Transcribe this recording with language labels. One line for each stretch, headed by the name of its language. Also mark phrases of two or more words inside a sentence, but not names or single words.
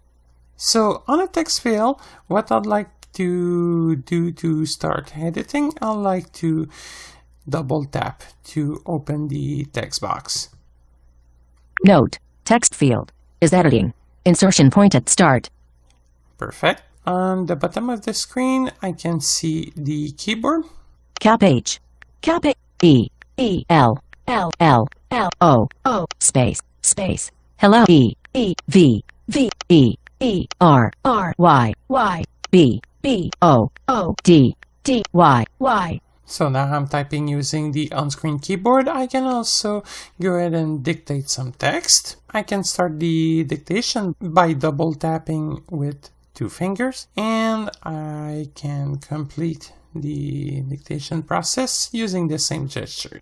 English: So, on a text field, what I'd like to do to start editing, I'd like to double tap to open the text box. Note, text field is editing. Insertion point at start. Perfect. On the bottom of the screen, I can see the keyboard. Cap H. Cap A. E. E. L. L. L. L. O. O. Space. Space. Hello. E. E. V. V. E. E. R. R. Y. Y. B. B. O. O. D. D. Y. Y. So now I'm typing using the on-screen keyboard. I can also go ahead and dictate some text. I can start the dictation by double tapping with 2 fingers, and I can complete the dictation process using the same gesture.